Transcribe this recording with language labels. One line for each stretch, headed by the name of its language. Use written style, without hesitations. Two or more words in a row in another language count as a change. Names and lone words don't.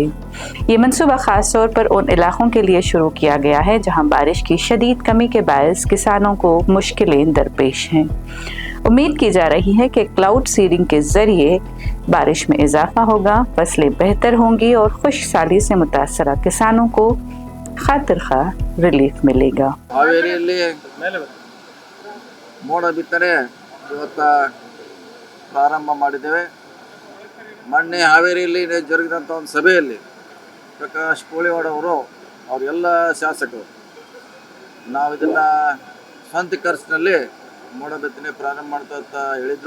Urdu: یہ منصوبہ خاص طور پر ان علاقوں کے لیے شروع کیا گیا ہے جہاں بارش کی شدید کمی کے باعث کسانوں کو مشکلیں درپیش ہیں. امید کی جا رہی ہے کہ
English: cloud seeding
Urdu: کے ذریعے بارش میں اضافہ ہوگا، فصلیں بہتر ہوں گی اور خشک سالی سے متاثرہ کسانوں کو خاطر خواہ ریلیف ملے گا.
Kannada: ಹಾವೇರಿಯಲ್ಲಿ ಮೋಡ ಬಿತ್ತನೆ ಇವತ್ತು ಪ್ರಾರಂಭ ಮಾಡಿದ್ದೇವೆ। ಮೊನ್ನೆ ಹಾವೇರಿಯಲ್ಲಿ ಜರುಗಿದಂಥ ಒಂದು ಸಭೆಯಲ್ಲಿ ಪ್ರಕಾಶ್ ಕೋಳಿವಾಡ್ ಅವರೆಲ್ಲ ಶಾಸಕರು ನಾವು ಇದನ್ನು ಸ್ವಂತ ಖರ್ಚಿನಲ್ಲಿ ಮೋಡ ಬಿತ್ತನೆ ಪ್ರಾರಂಭ ಮಾಡ್ತಾ ಅಂತ ಹೇಳಿದರು।